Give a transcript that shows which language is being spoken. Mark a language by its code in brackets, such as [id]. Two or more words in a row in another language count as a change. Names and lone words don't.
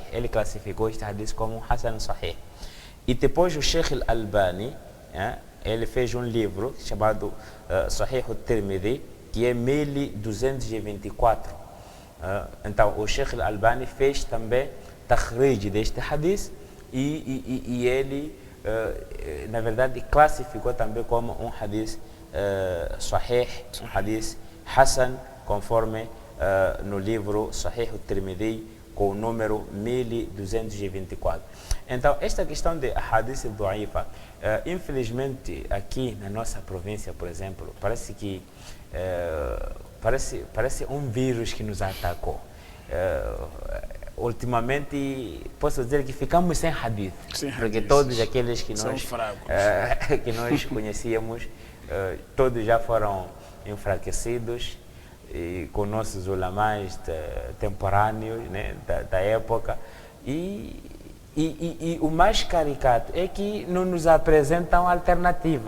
[pt] Ele classificou este hadith como [ar] حسن صحيح. [pt] E depois o Sheikh Al-Albani, ele fez um livro chamado Sahih Al-Tirmidhi, que é 1224. Então o Sheikh Al-Albani fez também takhrij deste hadith e ele, na verdade, classificou também como um [ar] حديث صحيح, [pt] um [ar] حديث حسن, [pt] conforme no livro Sahih al-Tirmidhi, com o número 1224. Então, esta questão de [ar] حديث ضعيفة, [pt] infelizmente, aqui na nossa província, por exemplo, parece que parece um vírus que nos atacou. Ultimamente, posso dizer que ficamos sem hadith, porque todos aqueles que nós conhecíamos, todos já foram enfraquecidos, e com nossos ulamás temporâneos, né, da época, e o mais caricato é que não nos apresentam alternativa.